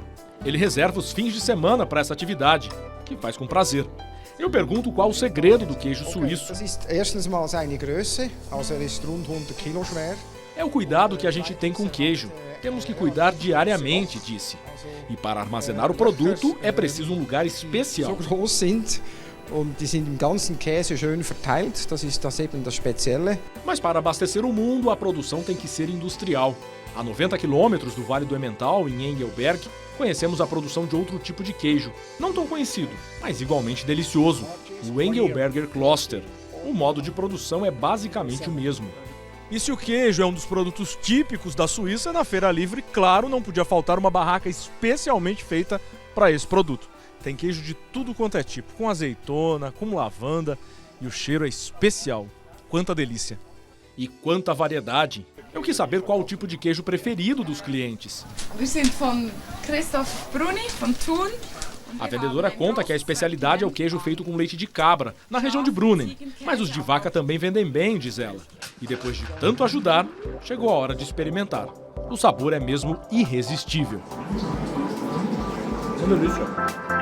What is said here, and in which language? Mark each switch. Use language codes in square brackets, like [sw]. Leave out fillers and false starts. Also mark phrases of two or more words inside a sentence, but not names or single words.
[pt] Ele reserva os fins de semana para essa atividade, que faz com prazer. Eu pergunto qual o segredo do queijo suíço. É o cuidado que a gente tem com o queijo. Temos que cuidar diariamente, disse. E para armazenar o produto é preciso um lugar especial. [de] Und die sind im ganzen Käse schön verteilt, das ist eben das Spezielle. [pt] Mas para abastecer o mundo, a produção tem que ser industrial. A 90 quilômetros do Vale do Emmental, em Engelberg, conhecemos a produção de outro tipo de queijo, não tão conhecido, mas igualmente delicioso, o Engelberger Kloster. O modo de produção é basicamente o mesmo. E se o queijo é um dos produtos típicos da Suíça, na Feira Livre, claro, não podia faltar uma barraca especialmente feita para esse produto. Tem queijo de tudo quanto é tipo, com azeitona, com lavanda, e o cheiro é especial. Quanta delícia! E quanta variedade! Eu quis saber qual o tipo de queijo preferido dos clientes. [de] Wir sind von Christoph Bruni, von Thun. [pt] A vendedora conta que a especialidade é o queijo feito com leite de cabra, na região de Brunnen. Mas os de vaca também vendem bem, diz ela. E depois de tanto ajudar, chegou a hora de experimentar. O sabor é mesmo irresistível. Uma delícia.